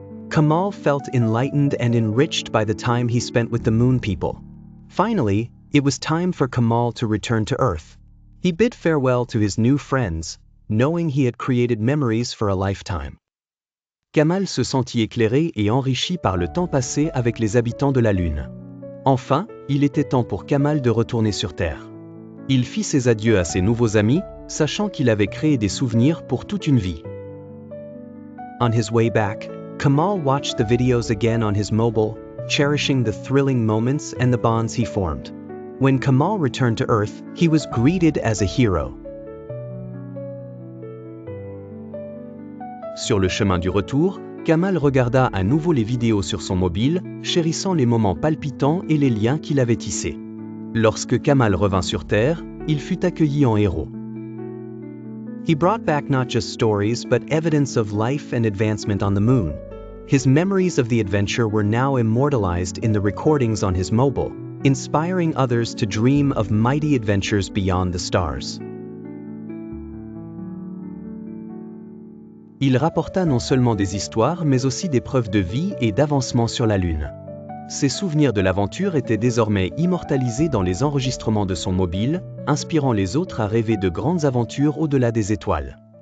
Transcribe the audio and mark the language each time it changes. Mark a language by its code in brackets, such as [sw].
[en] Kamal felt enlightened and enriched by the time he spent with the Moon People. Finally, it was time for Kamal to return to Earth. He bid farewell to his new friends, knowing he had created memories for a lifetime. [fr] Kamal se sentit éclairé et enrichi par le temps passé avec les habitants de la Lune. Enfin, il était temps pour Kamal de retourner sur Terre. Il fit ses adieux à ses nouveaux amis, sachant qu'il avait créé des souvenirs pour toute une vie. [en] On his way back, Kamal watched the videos again on his mobile, cherishing the thrilling moments and the bonds he formed. When Kamal returned to Earth, he was greeted as a hero. [fr] Sur le chemin du retour, Kamal regarda à nouveau les vidéos sur son mobile, chérissant les moments palpitants et les liens qu'il avait tissés. Lorsque Kamal revint sur Terre, il fut accueilli en héros. [en] He brought back not just stories but evidence of life and advancement on the moon. His memories of the adventure were now immortalized in the recordings on his mobile, inspiring others to dream of mighty adventures beyond the stars. [fr] Il rapporta non seulement des histoires mais aussi des preuves de vie et d'avancement sur la Lune. Ses souvenirs de l'aventure étaient désormais immortalisés dans les enregistrements de son mobile, inspirant les autres à rêver de grandes aventures au-delà des étoiles.